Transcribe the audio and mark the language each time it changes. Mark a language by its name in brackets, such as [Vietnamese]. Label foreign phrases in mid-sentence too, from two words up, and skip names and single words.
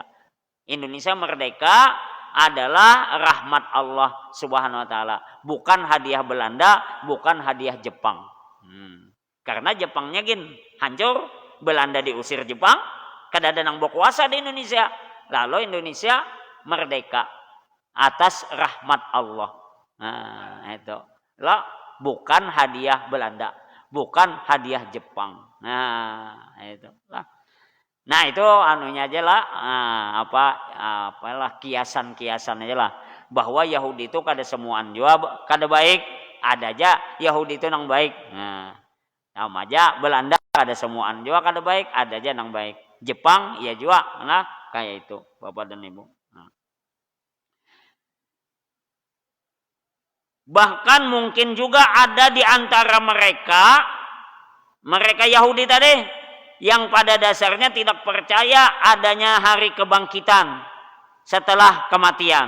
[Indonesian] Indonesia merdeka adalah rahmat Allah [Arabic] سبحانه وتعالى, [Indonesian] bukan hadiah Belanda, bukan hadiah Jepang. [Banjar] Karena Jepangnya hancur, Belanda diusir Jepang, kadada nang berkuasa di Indonesia. [Indonesian] Lalu Indonesia merdeka atas rahmat Allah. Nah, itu. Lah, bukan hadiah Belanda, bukan hadiah Jepang. Nah, itu lah. [Banjar] Nah, itu anunya aja lah, apalah kiasan-kiasan aja lah, bahwa Yahudi itu kada semuaan juga kada baik, ada aja Yahudi itu nang baik. Nah, sama aja Belanda kada semuaan juga kada baik, ada aja nang baik. [Indonesian] Jepang ya juga, nah kayak itu, Bapak dan Ibu. Nah. Bahkan mungkin juga ada di antara mereka Yahudi tadi yang pada dasarnya tidak percaya adanya hari kebangkitan setelah kematian.